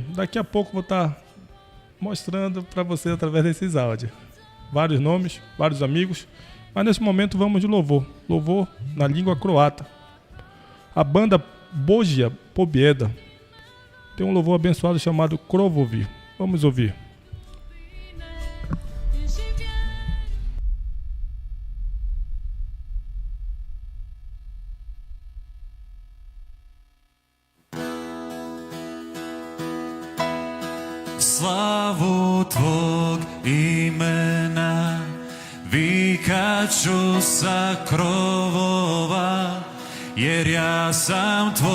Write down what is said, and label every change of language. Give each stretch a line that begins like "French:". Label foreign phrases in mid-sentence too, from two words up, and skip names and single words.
Portuguese: Daqui a pouco vou estar mostrando para você através desses áudios. Vários nomes, vários amigos. Mas nesse momento vamos de louvor. Louvor na língua croata. A banda Božja Pobjeda tem um louvor abençoado chamado Krovovi. Vamos ouvir.
Croatian: Slavu tvog imena vikat ću sa krovova, jer ja sam